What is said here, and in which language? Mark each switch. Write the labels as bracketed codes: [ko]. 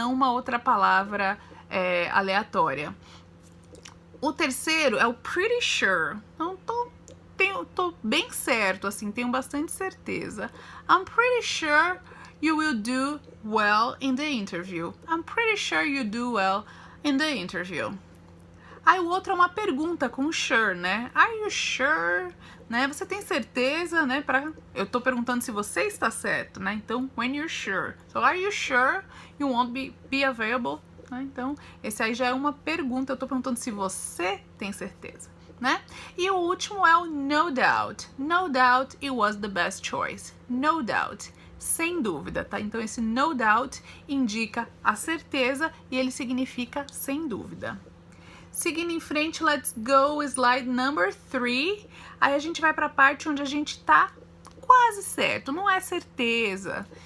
[pt] Não uma outra palavra aleatória. O terceiro é o pretty sure. Então, tô bem certo, assim, tenho bastante certeza. [en] I'm pretty sure you will do well in the interview. I'm pretty sure you do well in the interview. [pt] Aí o outro é uma pergunta com sure, né? [en] Are you sure? [pt] Né? Você tem certeza, né? Eu tô perguntando se você está certo, né? [en] Então, when you're sure. So, are you sure you won't be available? [pt] Né? Então, esse aí já é uma pergunta. Eu tô perguntando se você tem certeza, né? E o último é o no doubt. [en] No doubt it was the best choice. No doubt. [pt] Sem dúvida, tá? Então, esse no doubt indica a certeza e ele significa sem dúvida. Seguindo em frente, [en] let's go, slide number 3. [pt] Aí a gente vai para a parte onde a gente tá quase certo, não é certeza.